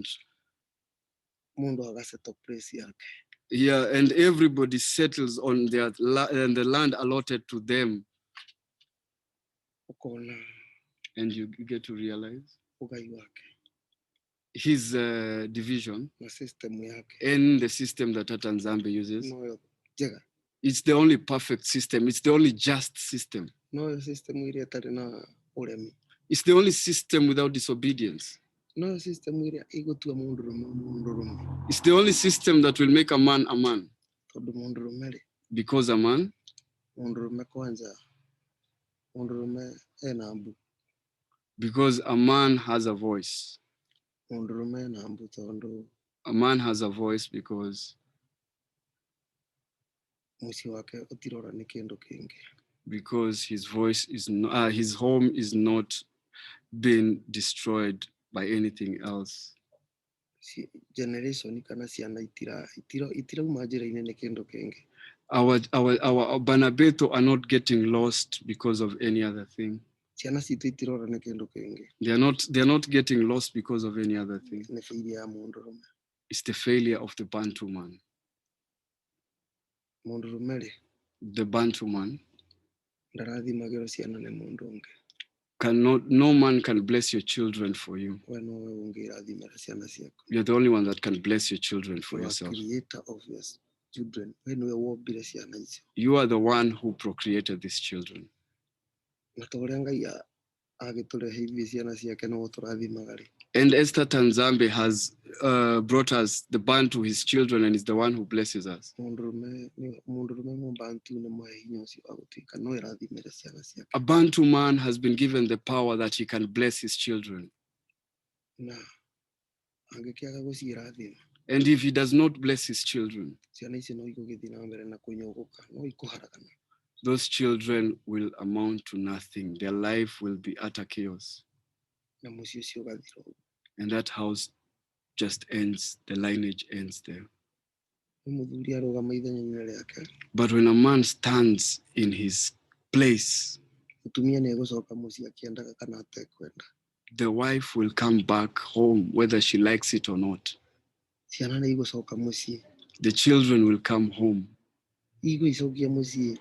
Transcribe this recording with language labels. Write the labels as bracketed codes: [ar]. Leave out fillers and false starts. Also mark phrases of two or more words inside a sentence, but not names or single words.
[ki] mũndũ agasettle place yake [en] Yeah, and everybody settles on and the land allotted to them. [ki] ũkona [en] And you get to realize [ki] ũgai wake [en] his division [ki] na system yake [en] in the system that NZAMBE uses. [ki] noyo njega [en] It's the only perfect system. It's the only just system. [ki] noyo system iria ĩtarĩ na ũremi [en] It's the only system without disobedience. [ki] noyo system iria ĩgũtua mũndũrũme [en] It's the only system that will make a man a man. [ki] tondũ mũndũrũme rĩ [en] Because a man, [ki] mũndũrũme kwanza mũndũrũme ena mbu [en] because a man has a voice. [ki] mũndũrũme ena mbu tondũ [en] A man has a voice because [ki] mũciĩ wake ũtirora nĩ kĩndũ kĩngĩ [en] his voice is not, his home is not being destroyed by anything else. [ki] generation kana ciana itirauma njĩra-inĩ nĩ kĩndũ kĩngĩ [en] Our Banabeto are not getting lost because of any other thing. [ki] ciana citũ itirora nĩ kĩndũ kĩngĩ [en] They're not getting lost because of any other thing. [ki] nĩ failure ya mũndũrũme [en] It's the failure of the Bantu man. [ki] mũndũrũme rĩ [en] The Bantu man [ki] ndarathimagĩrwo ciana nĩ mũndũ ũngĩ [en] no man can bless your children for you. [ki] we nowe ũngĩrathimĩra ciana ciaku [en] You're the only one that can bless your children for you are yourself. creator of your children [ki] we niwe wombire ciana icio [en] You are the one who procreated these children. [ki] na ta ũrĩa Ngai agĩtũrehe ithuĩ ciana ciake no tũrathimaga rĩ [en] And Esther NZAMBE has brought us the Bantu, his children, and is the one who blesses us. [ki] mũndũrũme mũbantu nĩ mũhe hinya ũcio wa gũtuĩka no ĩrathimĩre ciana ciake [en] A Bantu man has been given the power that he can bless his children. [ki] na angĩkĩaga gũcirathima [en] And if he does not bless his children, [ki] ciana icio no igũgĩthiĩ na mbere na kũnyũgũka no ikũharagana [en] those children will amount to nothing. Their life will be utter chaos. [ki] na mũciĩ ũcio ũgathira ũguo [en] And that house just ends, the lineage ends there. [ki] mũthuri arũgama ithenya-inĩ rĩake [en] But when a man stands in his place, [ki] mũtumia nĩ egũcoka mũciĩ akĩendaga kana atekwenda [en] the wife will come back home whether she likes it or not. [ki] ciana nĩ igũcoka mũciĩ, [en] The children will come home. [ki] igũicokia mũciĩ,